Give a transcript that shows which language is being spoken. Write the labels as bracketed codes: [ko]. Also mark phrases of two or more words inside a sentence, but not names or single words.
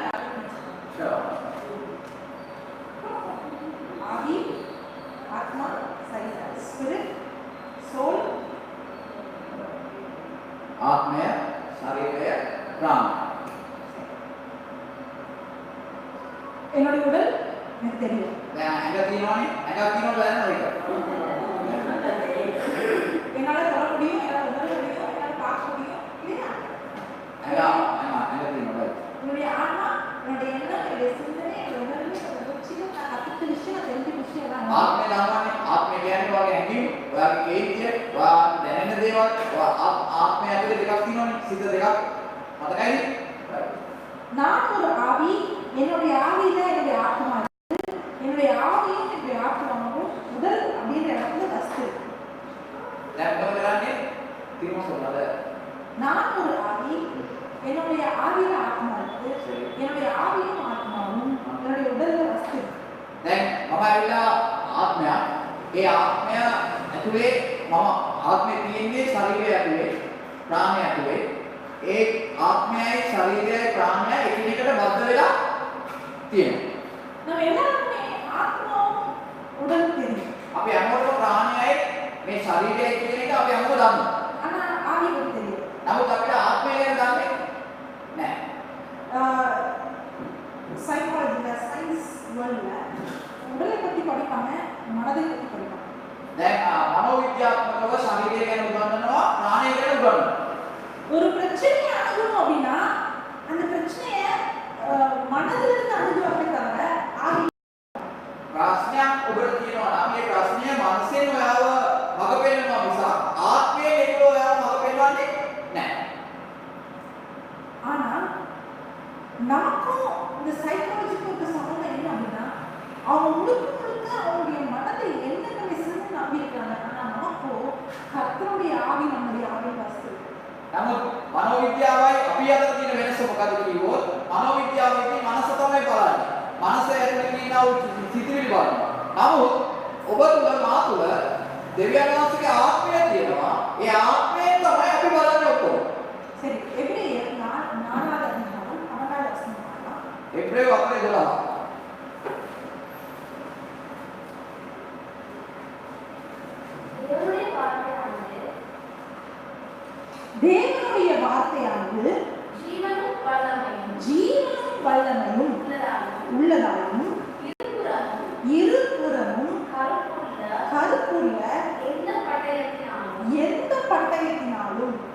[ta] Sure. ஆதி ஆத்மா சரீரம் [en] spirit soul [si] ආත්මය, ශරීරය, ප්‍රාණය. [ta] என்னுடைய உடல் எனக்கு தெரியும். [si] දැන් ඇඟ තියෙනවනේ. ඇඟක් තියෙනවද දැනනවද ඒක? [ta] என்னால தொட முடியும், என்னால உணர முடியும், என்னால பார்க்க முடியும். இல்லையா? [si] ඇඟ තියෙනවද? [ta] என்னுடைய ஆன்மா, என்னுடைய எண்ணம், என்னுடைய சிந்தனை, என்னுடைய உணர்வு, என்னுடைய முயற்சிகள், நான் கத்துக்கிட்ட விஷயம், நான் தெரிஞ்ச விஷயம் எல்லாம் [si] ආත්මය දන්නවනේ. ආත්මය කියන්නේ ඔයාගේ ඇඟින්, ඔයාගේ කේන්තිය, ඔයා දැනෙන දේවල්, ඔයා ආත්මය ඇතුලේ දෙකක් තියෙනවනේ. සිත දෙකක්. මතකයිද? [ta] நான் ஒரு ஆவி, என்னுடைய ஆவியில என்னுடைய ஆத்மா இருக்கு. என்னுடைய ஆவியும் என்னுடைய ஆத்மாவும் உடல் அப்படின்ற இடத்துல வஸ்து. [si] දැන් මොකද කරන්නේ? [ta] திரும்ப சொன்னத. நான் ஒரு ஆவி, என்னுடைய ஆவியில ஆத்மா இருக்கு. என்னுடைய ஆவியும் ஆத்மாவும் என்னுடைய உடல்ல வஸ்து. [si] දැන් මම ඇවිල්ලා ආත්මය. ඒ ආත්මය ඇතුලේ මම ආත්මය තියෙන්නේ ශරීරය ඇතුලේ, ප්‍රාණය ඇතුලේ. ඒ ආත්මයයි ශරීරයයි ප්‍රාණයයි එකිනෙකට බද්ධ වෙලා තියෙනවා. [ta] நம்ம எல்லாருமே ஆத்மாவும் உடல் தெரியும். [si] අපි හැමෝටම ප්‍රාණයයි මේ ශරීරයයි කියන එක අපි හැමෝම දන්නවා. [ta] ஆனா ஆவி பத்தி தெரியும். [si] නමුත් අපිට ආත්මය ගැන දන්නේ නැහැ. [ta] சைக்காலஜில [en] science worldல [ta] உடலை பத்தி படிப்பாங்க, மனதை பத்தி படிப்பாங்க. [si] දැන් මනෝවිද්‍යාත්මකව ශරීරය ගැන උගන්වනවා, ප්‍රාණය ගැන උගන්වනවා. [ta] ஒரு பிரச்சனையை அணுகணும் அப்படின்னா அந்த பிரச்சனையை மனதிலிருந்து அணுகுவாங்க தவிர ஆவி [si] ප්‍රශ්නයක් ඔබට තියෙනවා නම් මේ ප්‍රශ්නය මනසෙන් ඔයාව මඟ පෙන්නනවා මිසක් ආත්මයෙන් එක්ක ඔයාව මඟ පෙන්නන්නේ නැහැ. [ta] ஆனா நமக்கும் இந்த சைக்காலஜிக்கு சம்பந்தம் என்ன அப்படின்னா அவங்க முழுக்க முழுக்க அவங்களுடைய மனதை என்ன விஷயம் நம்பியிருக்காங்க. ஆனா நமக்கோ கர்த்தருடைய ஆவி நம்முடைய ஆவி வாசித்து [si] නමුත් මනෝවිද්‍යාවයි අපි අතර තියෙන වෙනස මොකද කිව්වොත් මනෝවිද්‍යාවේදී මනස තමයි බලන්නේ. මනස ඇතුලේ තියෙනා වූ සිතිවිලි බලනවා. නමුත් ඔබ තුල මා තුල දෙවියන් වහන්සේගේ ආත්මය තියෙනවා. ඒ ආත්මයෙන් තමයි අපි බලන්නේ ඔක්කොම. [ta] சரி எபிரேயர் 4வது அதிகாரம் 12வது வசனம் பார்க்கலாம். [si] එබ්‍රේව 4:12 [ta] தேவனுடைய வார்த்தையானது ஜீவனும் வல்லமையும் உள்ளதாயும் இருபுறமும் கருப்புள்ள எந்த பட்டயத்தினாலும்